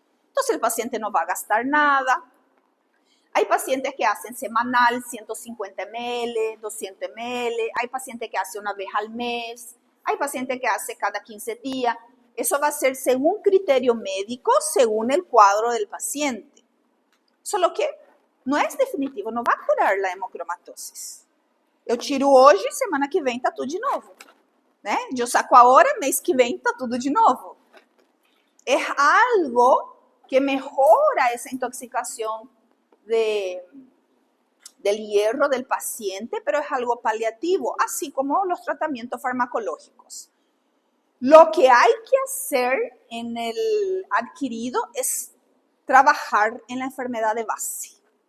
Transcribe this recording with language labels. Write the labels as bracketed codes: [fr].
[es] Entonces, el paciente no va a gastar nada. Hay pacientes que hacen semanal, 150 ml, 200 ml. Hay pacientes que hacen una vez al mes. Hay pacientes que hacen cada 15 días. Eso va a ser según criterio médico, según el cuadro del paciente. Solo que no es definitivo, no va a curar la hemocromatosis. [pt] Eu tiro hoje, semana que vem tá tudo de novo. Né? Eu saco agora, mês que vem tá tudo de novo. [es] É algo que mejora esa intoxicación del hierro del paciente, pero es algo paliativo, así como los tratamientos farmacológicos. Lo que hay que hacer en el adquirido es trabajar en la enfermedad de base.